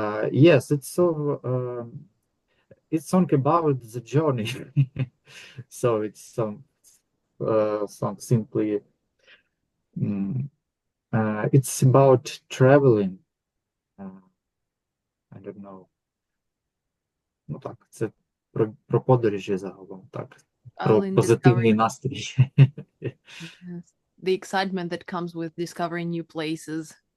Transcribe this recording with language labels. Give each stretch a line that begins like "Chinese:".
English: Yes, it's song about the journey. So it's some simply mm, it's about traveling. I don't know.
Ukrainian: Ну так, це про подорожі загалом, так. Про
English: All in
Ukrainian: позитивний
English: discovering,
Ukrainian: настрій.
English: yes, the excitement that comes with discovering new places.